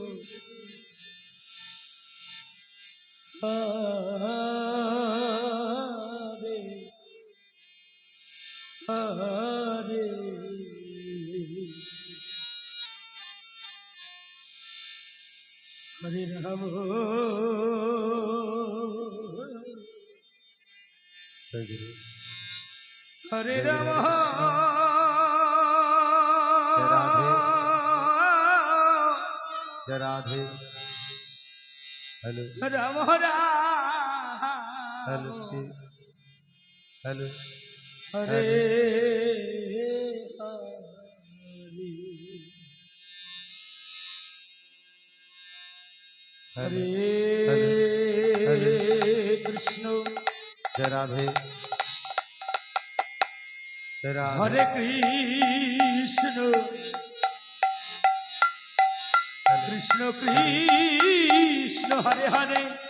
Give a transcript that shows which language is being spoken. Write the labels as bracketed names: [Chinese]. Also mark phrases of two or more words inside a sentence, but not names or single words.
[Sanskrit] হরে হরে হরে রাম হরে রাম [Hindi] जय राधे हेलो राम [English] hello hello [Sanskrit] हरे हरे हरे कृष्ण [Hindi] जय राधे [Sanskrit] हरे कृष्ण कृष्ण कृष्ण हरे हरे